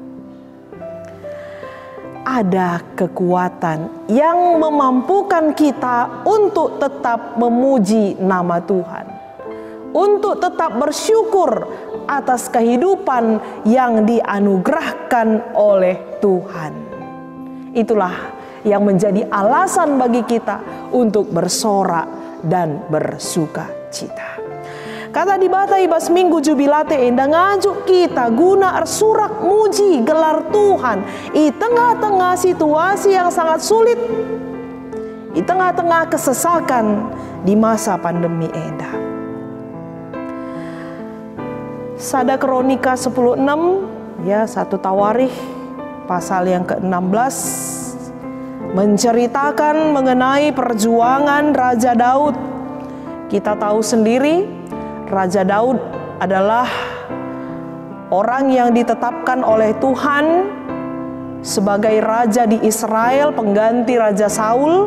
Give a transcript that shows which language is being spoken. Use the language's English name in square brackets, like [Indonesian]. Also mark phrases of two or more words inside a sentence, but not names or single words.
[Indonesian] ada kekuatan yang memampukan kita untuk tetap memuji nama Tuhan, untuk tetap bersyukur atas kehidupan yang dianugerahkan oleh Tuhan. Itulah yang menjadi alasan bagi kita untuk bersorak dan bersuka cita. [Batak Karo] Kata di bata ibas minggu jubilate enda ngajuk kita guna surak muji gelar Tuhan [Indonesian] di tengah-tengah situasi yang sangat sulit, di tengah-tengah kesesakan di masa pandemi [Batak Karo] enda. Sada Kronika 10:6, [Indonesian] ya, 1 Tawarikh pasal yang ke-16 menceritakan mengenai perjuangan Raja Daud. Kita tahu sendiri Raja Daud adalah orang yang ditetapkan oleh Tuhan sebagai raja di Israel, pengganti Raja Saul.